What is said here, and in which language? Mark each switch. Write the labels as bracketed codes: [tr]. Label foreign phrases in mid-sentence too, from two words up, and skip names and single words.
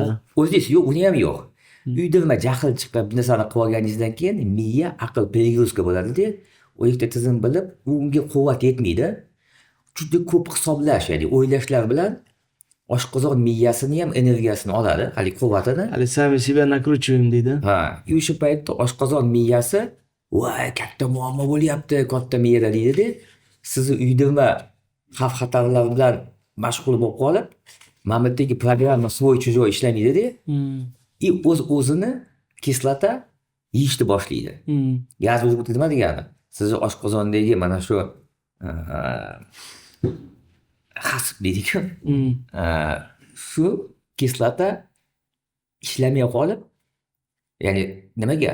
[uz] o'zingiz yo'q, uni ham yo'q. Uydirma jahl chiqib bir narsani qilib olganingizdan keyin miya, aql перегрузка bo'ladi-da, u yerda tizim bilib, unga quvvat yetmaydi. Juda ko'p hisoblash, ya'ni o'ylashlar bilan oshqozon miyasini ham energiyasini oladi, hali quvvatini. [ru] Hali сами себя накручиваем deydi. [uz] Ha, o'sha paytda oshqozon miyasi, "Voy, katta muammo bo'lyapti, katta miyada" deydi-da, sizni uydirma xavf-xatarlar bilan mashg'ul bo'lib qolib, mana bu yerdagi programma [ru] свой чужой [uz] ishlamaydi-da, и o'zini kislota yeyishni boshlaydi. [ru] Язва желудка [uz] nima degani? Sizni oshqozondagi mana shu hasb deydi-ku. Shu kislota ishlamay qolib, ya'ni nimaga?